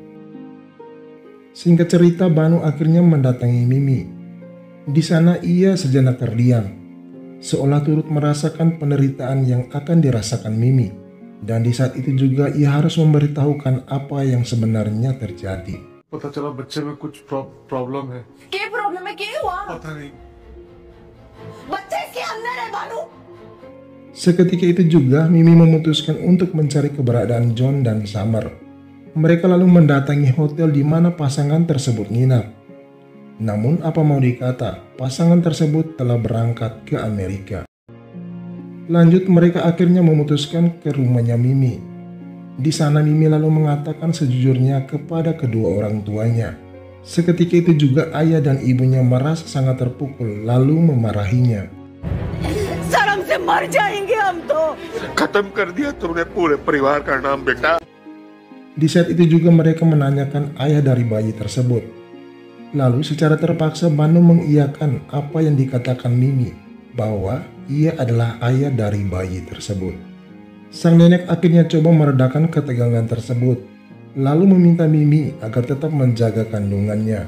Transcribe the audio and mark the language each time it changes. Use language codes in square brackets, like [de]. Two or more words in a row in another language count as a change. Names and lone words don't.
[id] Singkat cerita, Banu akhirnya mendatangi Mimi. Di sana ia sejenak terdiam, seolah turut merasakan penderitaan yang akan dirasakan Mimi. Dan di saat itu juga ia harus memberitahukan apa yang sebenarnya terjadi. [hi] पता चला बच्चे में कुछ प्रॉब्लम है। क्या प्रॉब्लम है? क्या हुआ? पता नहीं। बच्चे इसके अंदर है बानू। [id] Seketika itu juga Mimi memutuskan untuk mencari keberadaan John dan Summer. Mereka lalu mendatangi hotel di mana pasangan tersebut nginap. Namun apa mau dikata, pasangan tersebut telah berangkat ke Amerika. Lanjut, mereka akhirnya memutuskan ke rumahnya Mimi. Di sana Mimi lalu mengatakan sejujurnya kepada kedua orang tuanya. Seketika itu juga ayah dan ibunya merasa sangat terpukul lalu memarahinya. [hi] शर्म से मर जाएंगे हम तो। खत्म कर दिया तुमने पूरे परिवार का नाम बेटा। [id] Di saat itu juga mereka menanyakan ayah dari bayi tersebut. Lalu secara terpaksa Banu mengiyakan apa yang dikatakan Mimi, bahwa ia adalah ayah dari bayi tersebut. Sang nenek akhirnya coba meredakan ketegangan tersebut, lalu meminta Mimi agar tetap menjaga kandungannya.